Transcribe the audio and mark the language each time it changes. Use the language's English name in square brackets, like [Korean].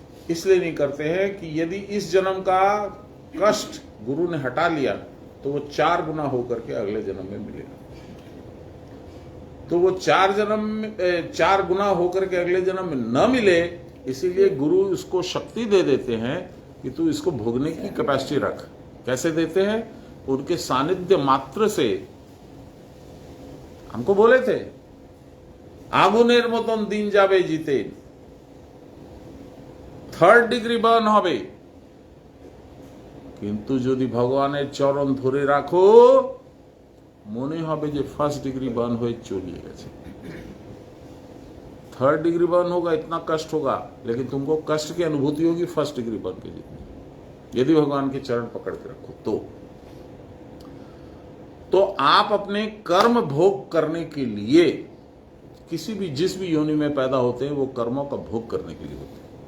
[Hindi] इसलिए नहीं करते हैं कि यदि इस जन्म का कष्ट गुरु ने हटा लिया तो वो 4 गुना होकर के अगले जन्म में मिलेगा। तो वो 4 गुना होकर के अगले जन्म में न मिले, इसीलिए गुरु उसको शक्ति दे देते हैं कि तू इसको भोगने की कैपेसिटी रख। कैसे देते हैं? उनके सानिध्य मात्र से। हमको बोले थे [Bangla] आगुनेर मतन दिन जाबे जीते, 3rd डिग्री बर्न হবে, কিন্তু যদি ভগবানের চরণ ধরে রাখো মনে হবে যে 1st डिग्री बर्न হয়ে চলে গেছে। [Hindi] 3rd डिग्री बर्न होगा, इतना कष्ट होगा, लेकिन तुमको कष्ट की अनुभूति होगी 1st डिग्री बर्न के जितनी, यदि भगवान के चरण पकड़ के रखो तो आप अपने कर्म भोग करने के लिए किसी भी जिस भी योनि में पैदा होते हैं वो कर्मों का भोग करने के लिए होते हैं।